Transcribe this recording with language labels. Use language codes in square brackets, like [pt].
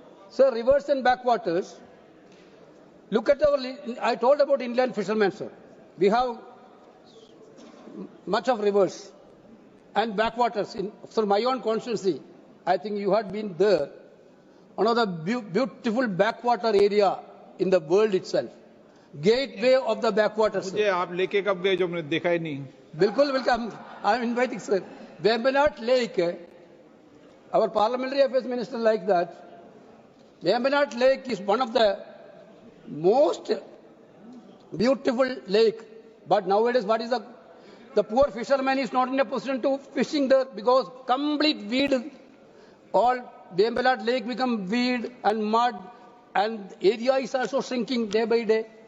[en] Sir, rivers and backwaters, look at our, I told about inland fishermen, sir. We have much of rivers and backwaters. For my own constituency, I think you had been there. One of the beautiful backwater area in the world itself. Gateway of the backwaters. [hi] मुझे आप लेके कब गए जो मैंने देखा ही नहीं? बिल्कुल बिल्कुल. [en] I am inviting, sir. Vembanad Lake, our parliamentary affairs minister like that. Vembanad Lake is one of the most beautiful lake. But nowadays, what is the poor fisherman is not in a position to fishing there because complete weed, all Vembanad Lake become weed and mud, and area is also shrinking day by day.